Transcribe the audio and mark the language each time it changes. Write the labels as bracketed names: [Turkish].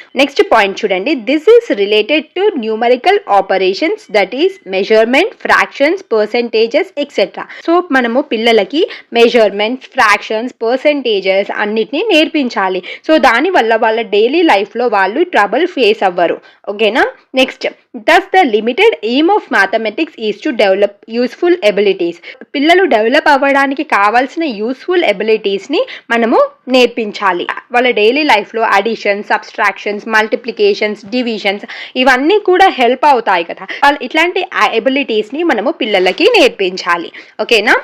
[English] next point [Telugu] చూడండి, [English] This is related to numerical operations, that is measurement, fractions, percentages etcetera. [Telugu] So మనము పిల్లలకి measurements, fractions, percentages అన్నిటినీ నేర్పించాలి. So దానివల్ల వాళ్ళ డైలీ లైఫ్లో వాళ్ళు ట్రబుల్ ఫేస్ అవ్వరు. ఓకేనా? [English] Next, thus the limited aim of mathematics is to develop useful abilities. [Telugu] పిల్లలు డెవలప్ అవ్వడానికి కావాల్సిన యూస్ఫుల్ ఎబిలిటీస్ని మనము నేర్పించాలి. వాళ్ళ డైలీ లైఫ్లో అడిషన్, సబ్స్ట్రాక్షన్స్, మల్టిప్లికేషన్స్, డివిజన్స్ ఇవన్నీ కూడా హెల్ప్ అవుతాయి కదా. వాళ్ళు ఇట్లాంటి ఎబిలిటీస్ని మనము పిల్లలకి నేర్పించాలి. ఓకేనా?